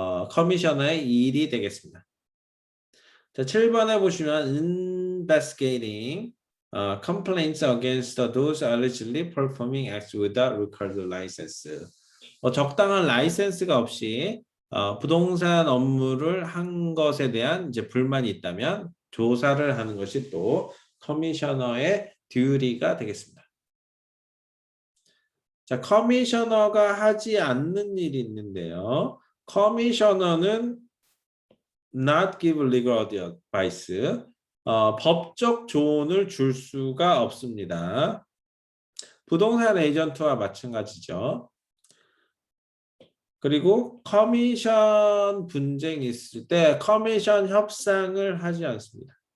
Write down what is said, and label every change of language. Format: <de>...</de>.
<ko>커미셔너의 일이 되겠습니다. 자, 7번에 보시면</ko> <en>investigating complaints against those allegedly performing acts without required license.</en> <ko>적당한 라이센스가 없이 부동산 업무를 한 것에 대한 이제 불만이 있다면 조사를 하는 것이 또 커미셔너의 듀티가 되겠습니다. 자, 커미셔너가 하지 않는 일이 있는데요. 커미셔너는</ko> <en>not give legal advice.</en> <ko>법적 조언을 줄 수가 없습니다. 부동산 에이전트와 마찬가지죠. 그리고 커미션 분쟁이 있을 때 커미션 협상을 하지 않습니다.</ko>